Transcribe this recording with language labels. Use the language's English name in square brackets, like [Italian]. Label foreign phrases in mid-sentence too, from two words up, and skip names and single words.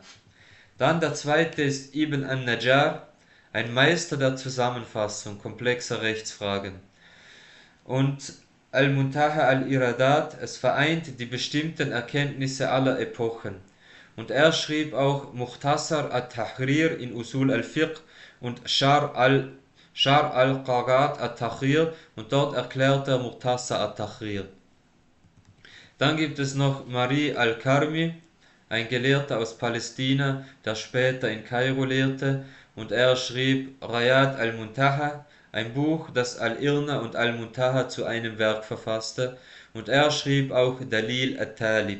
[German] Dann der zweite ist Ibn an-Najjar, ein Meister der Zusammenfassung komplexer Rechtsfragen. Und Al-Muntaha al-Iradat, es vereint die bestimmten Erkenntnisse aller Epochen. Und er schrieb auch Mukhtasar al-Tahrir in Usul al-Fiqh und Shar al-Qagat al-Tahrir, und dort erklärt er Mukhtasar al-Tahrir. Dann gibt es noch Mari al-Karmi, ein Gelehrter aus Palästina, der später in Kairo lehrte, und er schrieb Rayat al-Muntaha, ein Buch, das Al-Irna und Al-Muntaha zu einem Werk verfasste, und er schrieb auch Dalil al-Talib.